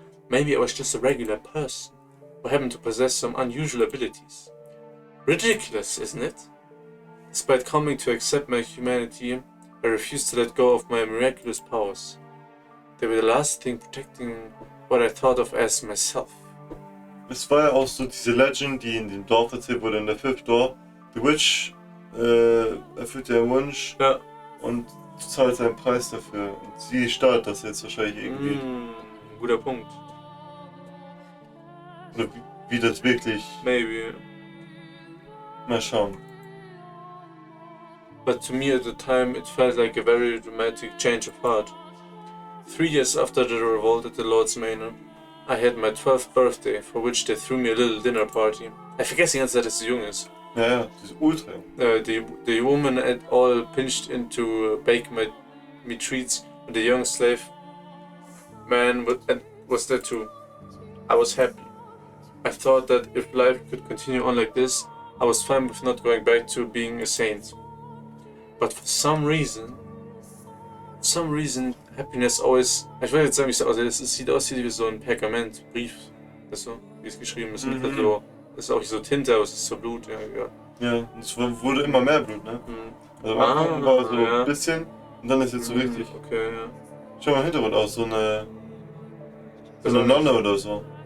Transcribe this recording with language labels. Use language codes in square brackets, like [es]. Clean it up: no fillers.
[en] Maybe I was just a regular person, who happened to possess some unusual abilities. Ridiculous, isn't it? Despite coming to accept my humanity, I refused to let go of my miraculous powers. They were the last thing protecting what I thought of as myself. [de] Es war ja auch so diese Legend, die in dem Dorf erzählt wurde, in der Fifth Door. The Witch erfüllt dir einen Wunsch, ja, und du zahlst einen Preis dafür. Und sie steuert das jetzt wahrscheinlich irgendwie. Guter Punkt. Oder wie das wirklich... [en] Maybe. [de] Mal schauen. [en] But to me at the time it felt like a very dramatic change of heart. 3 years after the revolt at the Lord's Manor, I had my 12th birthday, for which they threw me a little dinner party. [de] Ich vergesse die ganze Zeit, dass sie jung ist. Ja, das ist ultra. [en] The woman had all pinched into bake me treats, and the young slave man was there too. I was happy. I thought that if life could continue on like this, I was fine with not going back to being a saint. But for some reason, happiness always... [de] Ich will jetzt sagen, wie es aussieht. Es sieht aus wie so ein Pergamentbrief. Weißt du, wie es geschrieben ist. Und so, das ist auch so Tinte, aber es ist so Blut. Ja, egal. Ja, und es wurde immer mehr Blut, ne? Also am Anfang war so ein bisschen und dann ist jetzt so richtig. Okay, ja. Schau mal im Hintergrund aus, so eine Nonne oder so.